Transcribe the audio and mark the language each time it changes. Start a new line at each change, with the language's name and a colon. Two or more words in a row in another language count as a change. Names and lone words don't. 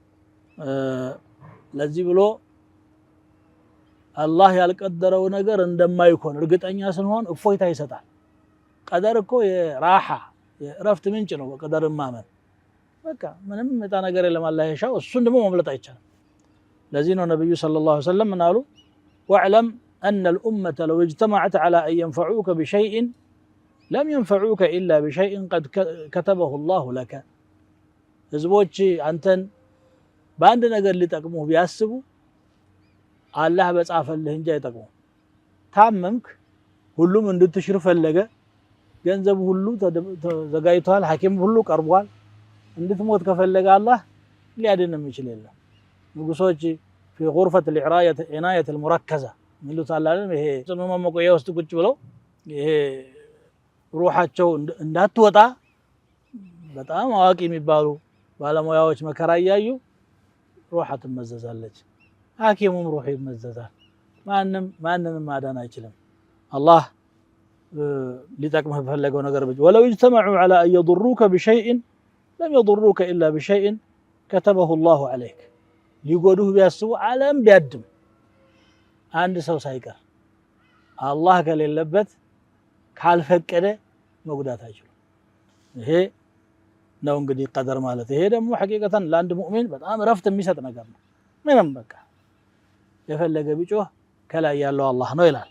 Amharic: ለዚህ ብሎ አላህ ያልቀደረው ነገር እንደማይኮን እርግጠኛ ስንሆን እፎይታ ይሰጣል። ቀደር እኮ የራሓ የእረፍት ምንጭ ነው። በቀደር ማመን በቃ ምንም መጣ ነገር የለም አላህ የሻው እሱን ደግሞ መምለጥ አይቻልም። ለዚህ ነው ነብዩ
Arabic: صلى الله عليه وسلم
Amharic: ምን አሉ?
Arabic: ወዕለም أن الأمة لو اجتمعت على أن ينفعوك بشيء لم ينفعوك إلا بشيء قد كتبه الله لك
Amharic: ህዝቦች አንተን በአንድ ነገር ሊጠቅሙህ ቢያስቡ አላህ በጻፈልህ እንጂ አይጠቅሙም። ታመምክ ሁሉም እንድትሽር ፈለገ፣ ገንዘብ ሁሉ ተዘጋጅቷል፣ ሐኪም ሁሉ ቀርቧል። እንድትሞት ከፈለገ አላህ ሊያድንም ይችል የለም። ንጉሶች
Arabic: في غرفة العناية المركزة
Amharic: ሚሉት አላለም። ይሄ ጽኑ መቆያ ውስጥ ቁጭ ብለው ይሄ ሩሃቸው እንዳትወጣ በጣም አዋቂ የሚባሉ ባለሙያዎች መከራ እያዩ ሩሃ ትመዘዛለች። ሐኪሙም ሩህ ይመዘዛል። ማንንም ማዳን አይችልም። አላህ ሊጠቅምህ በፈለገው ነገር ብቻ
Arabic: ولو اجتمعوا على أن يضروك بشيء لم يضروك إلا بشيء كتبه الله عليك
Amharic: ሊጎዱህ ቢያስቡ ዓለም ቢያድም አንድ ሰው ሳይቀር አላህ ከሌለበት ካልፈቀደ መጉዳት አይችልም። ይሄ ነው እንግዲህ ቀደር ማለት። ይሄ ደግሞ ሐቂቀተን ለአንድ ሙእሚን በጣም ረፍት የሚሰጥ ነገር ነው። ምንም በቃ የፈለገ ቢጮህ ከላይ ያለው አላህ ነው ይላል።